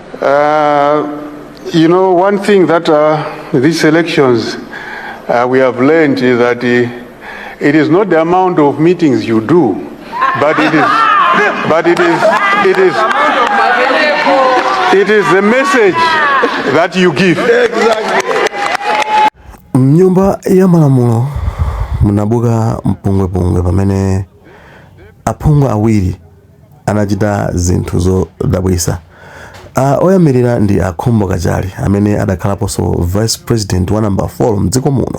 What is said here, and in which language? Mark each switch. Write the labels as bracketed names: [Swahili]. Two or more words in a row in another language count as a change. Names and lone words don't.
[English] You know, one thing that these elections we have learned is that it is not the amount of meetings you do, but it is the message that you give. [Nyanja] Mnyumba ya Malamulo munabuka mpungwe pamene aphungu awiri anachita zinthu zodabwitsa. Oyamirira ndi Akhumbo Kachali amene adakhalaponso [English] vice president [Nyanja] wa number 4 mdziko muno.